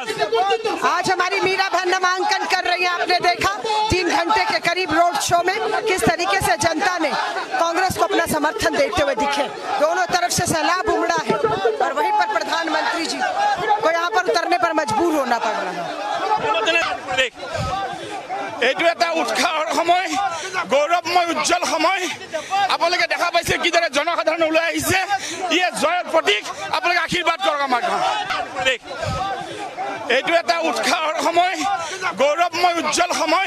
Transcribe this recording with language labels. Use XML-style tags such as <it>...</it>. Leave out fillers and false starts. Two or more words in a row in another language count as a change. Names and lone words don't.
<hi>आज हमारी मीरा बहन नामांकन कर रही है। आपने देखा 3 घंटे के करीब</hi> <en>road show</en> <hi>में किस तरीके से जनता ने कांग्रेस को अपना समर्थन देते हुए दिखे। दोनों तरफ से सैलाब उमड़ा है और वहीं पर प्रधानमंत्री जी को यहाँ पर उतरने पर मजबूर होना पड़ रहा है।</hi> <as>এইটো এটা উৎসাহৰ সময়, গৌৰৱময় উজ্জ্বল সময়। আপোনালোকে দেখা পাইছে কিদৰে জনসাধাৰণ ওলাই আহিছে। ইয়ে জয়ৰ প্ৰতীক। আপোনালোকে আশীৰ্বাদ কৰক আমাক। এইটো এটা উৎসাহৰ সময়, গৌৰৱময় উজ্জ্বল সময়।</as>